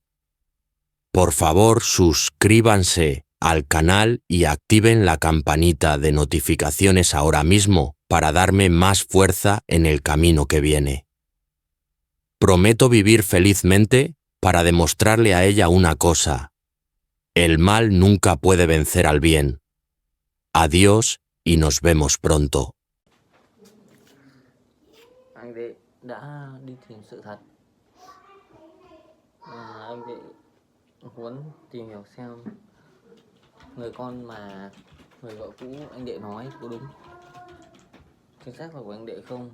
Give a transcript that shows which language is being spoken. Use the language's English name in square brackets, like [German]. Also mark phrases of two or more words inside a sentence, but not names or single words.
[Spanish] Por favor, suscríbanse al canal y activen la campanita de notificaciones ahora mismo para darme más fuerza en el camino que viene. Prometo vivir felizmente para demostrarle a ella una cosa. El mal nunca puede vencer al bien. Adiós y nos vemos pronto. [Vietnamese] Anh đệ đã đi tìm sự thật. Anh đệ muốn tìm hiểu xem người con mà người vợ cũ anh đệ nói có đúng, chính xác là của anh đệ không.